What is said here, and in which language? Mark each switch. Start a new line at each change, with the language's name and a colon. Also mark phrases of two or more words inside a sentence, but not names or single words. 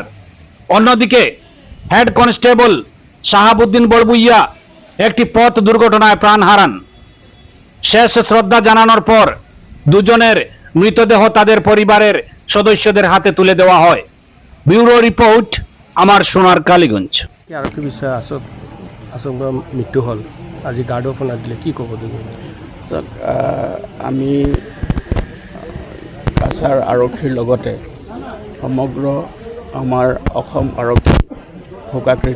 Bangla: অন্যদিকে হেড কনস্টেবল শাহাবুদ্দিন বড়বুইয়া একটি পথ দুর্ঘটনায় প্রাণ হারান। শেষ শ্রদ্ধা জানানোর পর দুজনের মৃতদেহ তাদের পরিবারের সদস্যদের হাতে তুলে দেওয়া হয়। ব্যুরো রিপোর্ট, আমার সোনার কালীগঞ্জ।
Assamese: আৰক্ষী বিষয়া আচমকা মৃত্যু হ'ল, আজি
English: guard of honour
Assamese: দিলে, কি ক'ব দিব? চাওক, আমি কাছাৰ আৰক্ষীৰ লগতে সমগ্ৰ আমাৰ অসম আৰক্ষী শোকাকৃত।